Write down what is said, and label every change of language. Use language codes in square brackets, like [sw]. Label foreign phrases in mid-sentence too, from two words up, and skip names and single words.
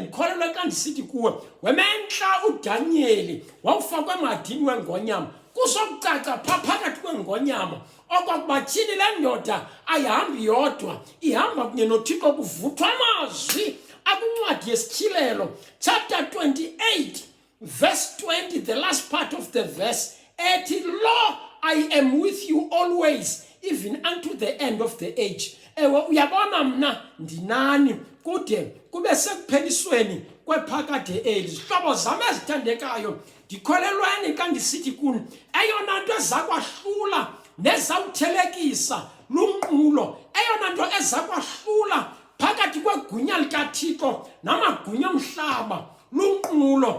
[xh] Ndikholelwe xa ndisithi kuwe wementla uDanyeli wawufakwe emadini wengonyama. Kuzokucaca phaa phakathi kwengonyama okokuba tyhini le ndoda ayihambi yodwa, ihamba kunye noThixo. Kuvuthwa amazwi akwincwadi yesithilelo [en] chapter 28 verse 20, the last part of the verse, [xh] ethi lo [en] I am with you always even unto the end of the age. [xh] Ewe uyabona mna ndinani kude kube sekuphelisweni kwephakade eli. Zihlobo zam ezithandekayo, ndikholelweni xa ndisithi kuni eyona nto eza kwahlula nezawuthelekisa lunqulo, eyona nto eza kwahlula phakathi kwegunya likaThixo namagunya omhlaba lunqulo.